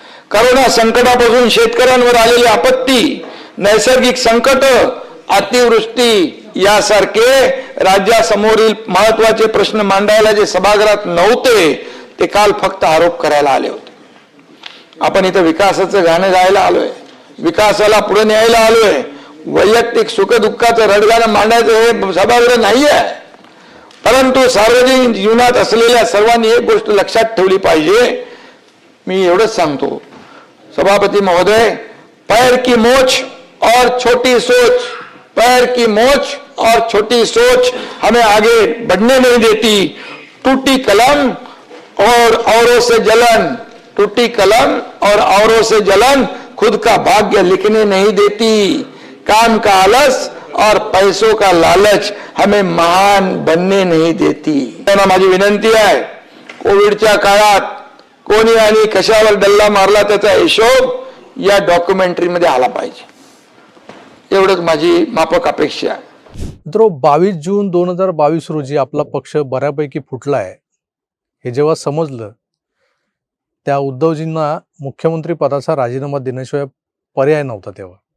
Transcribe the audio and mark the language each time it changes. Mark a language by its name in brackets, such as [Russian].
[Marathi] Corona संकटापासून शेतकऱ्यांवर आलेली आपत्ती, नैसर्गिक संकट, अतिवृष्टी यासारखे राज्यासमोरील महत्वाचे प्रश्न मांडायला जे सभागृहात नव्हते ते काल फक्त आरोप करायला आले होते. आपण इथं विकासाचं गाणं गायला आलोय, विकासाला पुढे न्यायला आलोय. वैयक्तिक सुखदुःखाचं रडगाणं मांडायचं हे सभागृह नाही आहे. परंतु सार्वजनिक जीवनात असलेल्या सर्वांनी एक गोष्ट लक्षात ठेवली पाहिजे. मी एवढंच सांगतो सभापती महोदय, [Hindi] पैर की मोच और छोटी सोच, पैर की मोच और छोटी सोच हमें आगे बढ़ने नहीं देती. टूटी कलम और औरों से जलन, टूटी कलम और औरों से जलन खुद का भाग्य लिखने नहीं देती. काम का आलस और पैसों का लालच हमें महान बनने नहीं देती. [Marathi] माझी विनंती आहे, कोविडच्या काळात कोणी आणि कशावर डल्ला मारला त्याचा हिशोब या डॉक्युमेंटरीमध्ये आला पाहिजे, एवढंच माझी माफक अपेक्षा आहे. मित्रो, 22 जून 2022 रोजी आपला पक्ष बऱ्यापैकी फुटलाय हे जेव्हा समजलं, त्या उद्धवजींना मुख्यमंत्री पदाचा राजीनामा देण्याशिवाय पर्याय नव्हता तेव्हा.